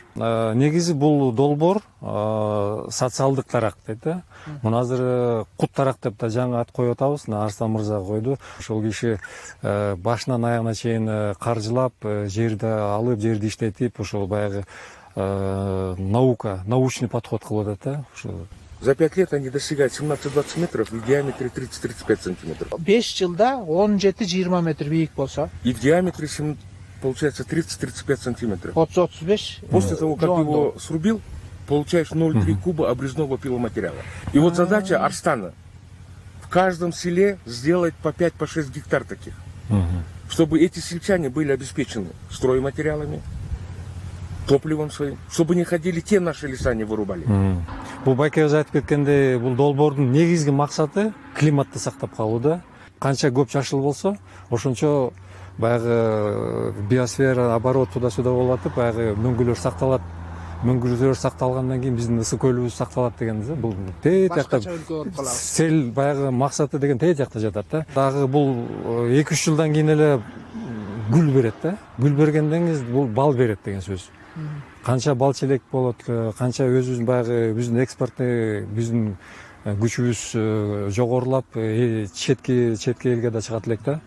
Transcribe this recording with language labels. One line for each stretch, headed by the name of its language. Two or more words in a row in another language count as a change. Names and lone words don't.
Kyrgyz: Негизи бул долбоор социалдык тарак дейт да. Муну азыр кут тарак деп да жаңы ат коюп атабыз. Арслан мырза койду. Ошол киши башынан аягына чейин каржылап, жерди алып, жерди иштетип, ошол баягы
Russian: научный подход
Kyrgyz: кылып атат да.
Russian: За 5 лет они достигают 17-20 метров и в диаметре 30-35 сантиметров.
Kyrgyz: 5 жылда 17-20 метр бийик болсо.
Russian: И в диаметре получается 30-35 сантиметров. 30-35. После того, как его срубил, получаешь 0,3 куба обрезного пиломатериала. И вот задача Арстана в каждом селе сделать по 5-6 гектар таких. Чтобы эти сельчане были обеспечены стройматериалами, топливом своим, чтобы не ходили, те наши леса не вырубали.
Kyrgyz: Бул байкебиз айтып кеткендей, бул долбоордун негизги максаты климатты сактап калуу да. Канча көп жашыл болсо, ошончо баягы биосфера
Russian: оборот туда-сюда
Kyrgyz: болуп атып, баягы мөңгүлөр сакталат. Мөңгүлөр сакталгандан кийин биздин ысык көлүбүз сакталат дегенбиз. Бул тээ жакта сел баягы максаты деген тээ жакта жатат да. Дагы бул 2-3 жылдан кийин эле гүл берет да. Гүл бергенден кийин бул бал берет деген сөз. Канча бал челек болот, канча өзүбүздүн баягы биздин экспортный биздин күчүбүз жогорулап, четке элге да чыгат элек да.